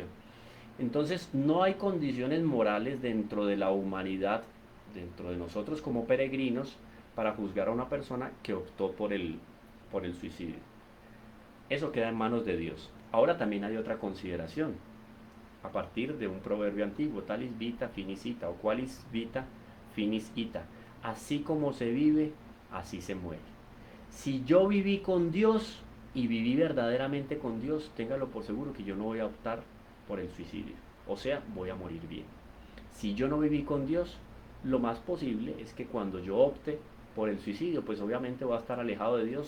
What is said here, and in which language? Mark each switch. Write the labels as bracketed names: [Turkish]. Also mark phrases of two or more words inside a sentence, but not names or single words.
[Spanish] Entonces no hay condiciones morales dentro de la humanidad, dentro de nosotros como peregrinos, para juzgar a una persona que optó por el suicidio. Eso queda en manos de Dios. Ahora también hay otra consideración, a partir de un proverbio antiguo, [Latin] talis vita finis ita, o qualis vita finis ita. [Spanish] Así como se vive, así se muere. Si yo viví con Dios y viví verdaderamente con Dios, téngalo por seguro que yo no voy a optar por el suicidio, o sea, voy a morir bien. Si yo no viví con Dios, lo más posible es que cuando yo opte por el suicidio, pues obviamente voy a estar alejado de Dios.